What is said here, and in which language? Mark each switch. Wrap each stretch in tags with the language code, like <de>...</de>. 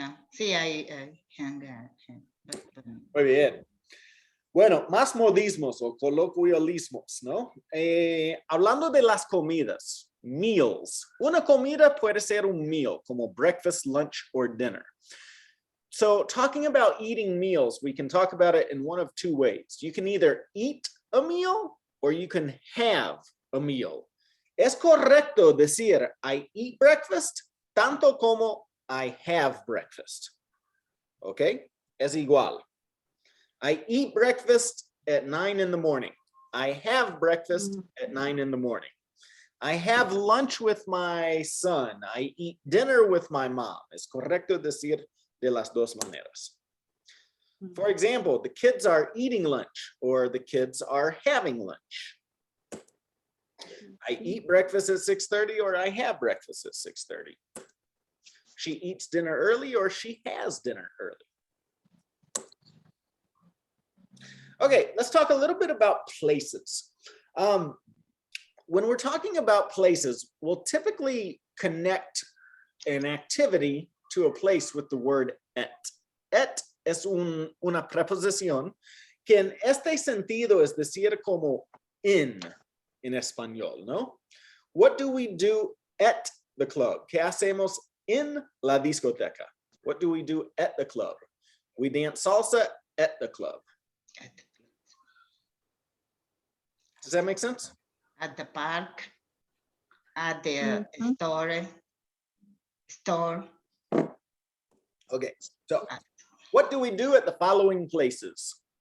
<es>Sí, hay</es> <en>hang out.</en> <es>Muy bien. Bueno, más modismos o coloquialismos, ¿no? Hablando de las comidas,</es> <en>meals.</en> <es>Una comida puede ser un meal, como</es> <en>breakfast, lunch, or dinner. So talking about eating meals, we can talk about it in one of two ways. You can either eat a meal or you can have a meal.</en> <es>Es correcto decir,</es> <en>I eat breakfast,</en> <es>tanto como</es> <en>I have breakfast.</en> <es>¿Ok? Es igual.</es> <en>I eat breakfast at 9 in the morning. I have breakfast at 9 in the morning. I have lunch with my son. I eat dinner with my mom.</en> <es>Es correcto decir de las dos maneras.</es> <en>For example, the kids are eating lunch or the kids are having lunch. I eat breakfast at 6:30 or I have breakfast at 6:30. She eats dinner early or she has dinner early. Okay, let's talk a little bit about places. When we're talking about places, we'll typically connect an activity to a place with the word et.</en> <es>Et es una preposición que en este sentido es decir como en español, ¿no?</es> <en>What do we do at the club?</en> <es>¿Qué hacemos en la discoteca?</es> <en>What do we do at the club? We dance salsa at the club. Does that make sense? At the park, at the store. Okay, so what do we do at the following places?</en>